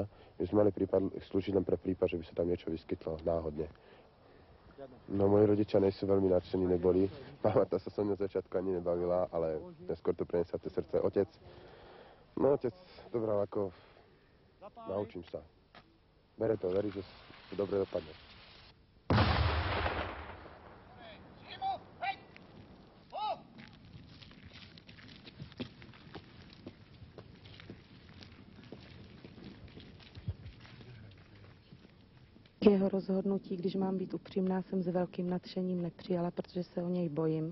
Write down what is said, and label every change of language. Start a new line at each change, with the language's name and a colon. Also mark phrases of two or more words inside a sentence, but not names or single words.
Slovak: My sme mali slúžiť len pre prípad, že by sa tam niečo vyskytlo náhodne. No moji rodičia nejsú veľmi nadšení, neboli. Mama tá sa so mnou začiatku ani nebavila, ale neskôr to preniesla cez srdce. Otec to bral ako naučím sa. Verí, že to dobre dopadne.
Czech: Jeho rozhodnutí, když mám být upřímná, jsem s velkým nadšením nepřijala, protože se o něj bojím.